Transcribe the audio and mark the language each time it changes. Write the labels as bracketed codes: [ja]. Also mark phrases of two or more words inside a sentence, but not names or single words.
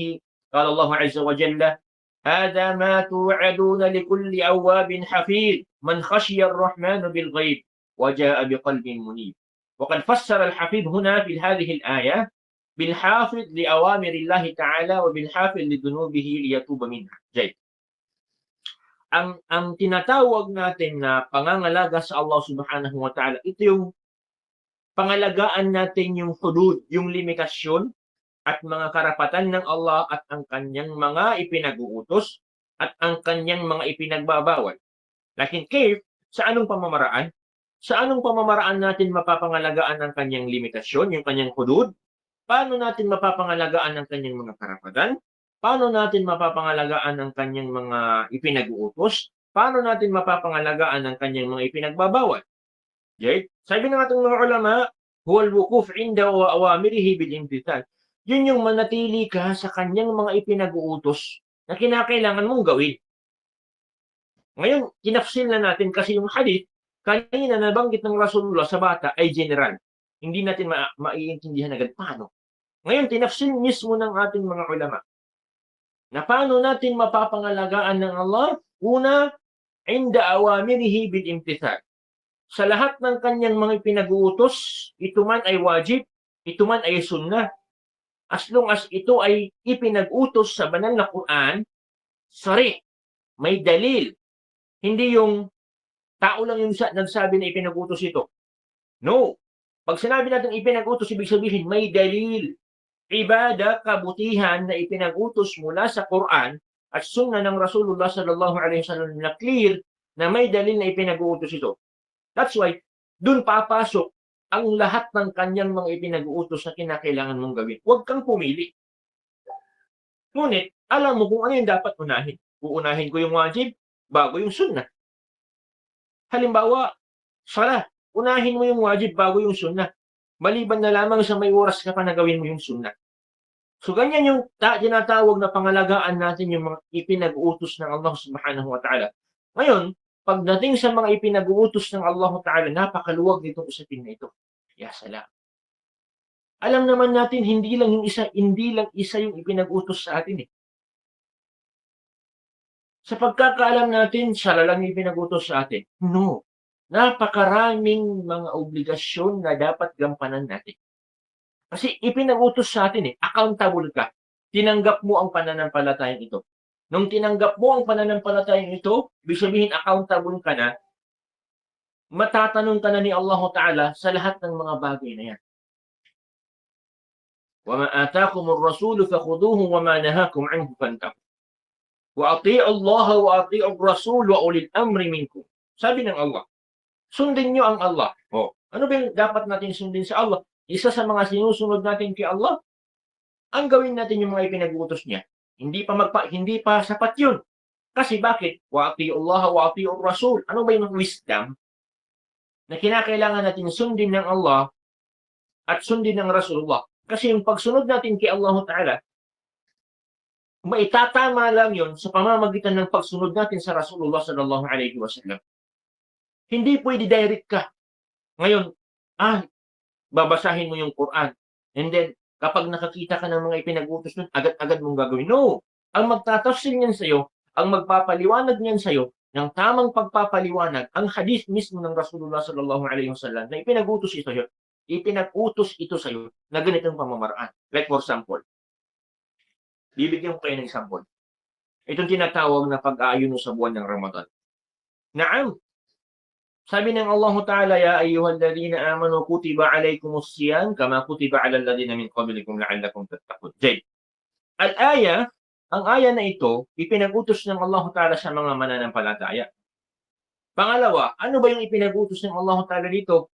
[ar] قال الله عز وجل هذا ما توعدون لكل أواب حفيظ من خشي الرحمن بالغيب وجاء بقلب منيب. وقد فسر الحفيظ هنا في هذه الآية بالحافظ لأوامر الله تعالى وبالحافظ لذنوبه ليتوب منها. جيد. [tl] Ang tinatawag natin na pangangalaga sa [ar] الله سبحانه وتعالى, [tl] ito yung pangalagaan natin yung hudud, yung limitasyon at mga karapatan ng Allah at ang kanyang mga ipinag-uutos at ang kanyang mga ipinagbabawal. [ar] لكن كيف, [tl] sa anong pamamaraan? Sa anong pamamaraan natin mapapangalagaan ang kanyang limitasyon, yung kanyang hudud? Paano natin mapapangalagaan ang kanyang mga karapatan? Paano natin mapapangalagaan ang kanyang mga ipinag-uutos? Paano natin mapapangalagaan ang kanyang mga ipinagbabawal? Okay? Sabi ng ating mga ulama, [ar] هو الوقوف عند وأوامره بالامتثال. [tl] Yun yung manatili ka sa kanyang mga ipinag-uutos na kinakailangan mong gawin. Ngayon, tinafsil na natin kasi yung hadith, kanina nabanggit ng Rasulullah sa bata ay general. Hindi natin maiintindihan agad paano. Ngayon, tinafsil mismo ng ating mga ulama na paano natin mapapangalagaan ng Allah. Una, [ar] عند أوامره بالامتثال. [tl] Sa lahat ng kanyang mga pinag-uutos, ito man ay wajib, ito man ay sunnah, [en] as long as [tl] ito ay ipinag-utos sa banal na Quran, sorry, may dalil. Hindi yung tao lang yung nagsabi na ipinag-utos ito. No. Pag sinabi natin ipinag-utos, ibig sabihin may dalil. Ibada, kabutihan na ipinag-utos mula sa Quran at sunnah ng Rasulullah [ar] صلى الله عليه وسلم [tl] na clear na may dalil na ipinag-uutos ito. [en] That's why, [tl] dun papasok ang lahat ng kanyang mga ipinag-uutos na kinakailangan mong gawin. Huwag kang pumili. Ngunit, alam mo kung ano yung dapat unahin. Uunahin ko yung wajib bago yung sunnah. Halimbawa, sala, unahin mo yung wajib bago yung sunnah. Maliban na lamang sa may oras ka pa na gawin mo yung sunnah. So, ganyan yung tinatawag na pangalagaan natin yung mga ipinag-uutos ng [ar] الله سبحانه وتعالى. [tl] Ngayon, pagdating sa mga ipinag-uutos ng Allah ta'ala, napakaluwag nitong usapin na ito. Ya salam. Alam naman natin, hindi lang isa yung ipinag-utos sa atin eh. Sa pagkakaalam natin, siya lang yung ipinag-utos sa atin. No. Napakaraming mga obligasyon na dapat gampanan natin. Kasi ipinag-utos sa atin eh, accountable ka. Tinanggap mo ang pananampalatayang ito. Nung tinanggap mo ang pananampalatayang ito, ibig sabihin accountable ka na, matatanong ka na ni Allah Ta'ala sa lahat ng mga bagay na yan. [ar] وَمَا آتَاكُمُ الرَّسُولُ فَخُذُوهُ وَمَا نَهَاكُمْ عَنْهُ فَانْتَهُوا وَأَطِيعُوا اللَّهَ وَأَطِيعُوا الرَّسُولَ وَأُولِي الْأَمْرِ مِنْكُمْ. [tl] Sabi ng Allah, sundin nyo ang Allah. Oh, ano ba yung dapat natin sundin sa Allah? Isa sa mga sinusunod natin kay Allah, ang gawin natin yung mga ipinag-utos niya. Hindi pa sapat yun. Kasi bakit? [ar] وأطيعوا الله وأطيعوا الرسول. [tl] Ano ba yung wisdom na kinakailangan natin sundin ng Allah at sundin ng Rasulullah? Kasi yung pagsunod natin kay Allah Ta'ala, maitatama lang yun sa pamamagitan ng pagsunod natin sa Rasulullah [ar] صلى الله عليه وسلم. [tl] Hindi pwede direct ka. Ngayon, babasahin mo yung Quran. [en] And then, [tl] kapag nakakita ka ng mga ipinag-utos nun, agad-agad mong gagawin. No! Ang magtatafsir niyan sa'yo, ang magpapaliwanag niyan sa'yo, ng tamang pagpapaliwanag, ang hadith mismo ng Rasulullah [ar] صلى الله عليه وسلم [tl] na ipinag-utos ito sa'yo na ganitong pamamaraan. [en] Like for example, [tl] bibigyan ko kayo ng example. Itong tinatawag na pag-aayuno sa buwan ng Ramadan. [ar] Naam, [tl] sabi ng Allah Ta'ala, [ar] يا أيها الذين آمنوا كتب عليكم الصيام كما كتب على الذين من قبلكم لعلكم تتقون. Al-aya, [tl] ang aya na ito, ipinag-utos ng Allah Ta'ala sa mga mananampalataya. Pangalawa, ano ba yung ipinag-utos ng Allah Ta'ala dito?